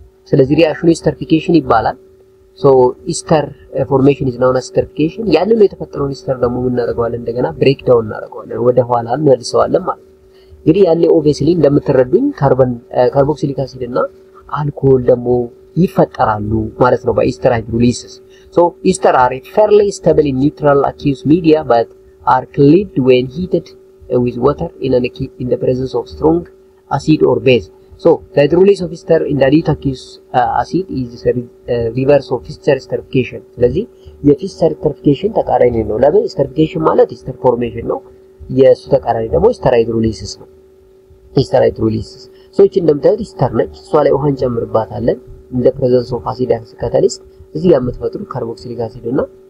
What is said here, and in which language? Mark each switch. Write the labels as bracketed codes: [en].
[am] ስለዚህ ሪአክሽኑ ኢስተሪፊኬሽን ይባላል። so ኢስተር ፎርሜሽን [en] is known as esterification። [am] ያንን ነው የተፈጠረውን ኢስተር ደግሞ ምን እናደርገዋለን እንደገና ብሬክ ዳውን እናደርገዋለን ወደ ኋላ እንመልሰዋለን ማለት ነው። እንግዲህ ያኔ ኦብቪየስሊ እንደምትረዱኝ ካርቦክሲሊክ አሲድ እና አልኮል ደግሞ ይፈጠራሉ ማለት ነው በኢስተር ሃይድሮሊሲስ። [en] so ester are fairly stable in neutral aqueous media but are cleaved when heated with water in the presence of strong acid or base. so the hydrolysis of ester in the dilute aqueous acid is reverse of ester esterification. [am] ስለዚህ የኢስተር esterification ተቃራኒ ነው። ለምን esterification ማለት ester formation ነው የሱ ተቃራኒ ደግሞ ኢስተር ሃይድሮሊሲስ ነው። ኢስተር ሃይድሮሊሲስ so እቺ እንደምታዩት ኢስተር ነች እሷ ላይ ውሃን ጨምርባታለን እንደ [en] presence of acid as catalyst [am] እዚህ ጋር የምትፈጥሩ ካርቦክሲሊክ አሲድ እና